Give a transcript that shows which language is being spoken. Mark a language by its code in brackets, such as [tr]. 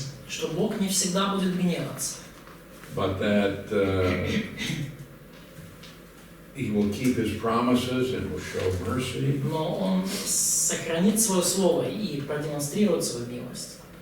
[ru] Что Бог не всегда будет гневаться, [en] but that He will keep His promises and will show mercy. [ru] но Он сохранит свое слово и продемонстрирует свою милость.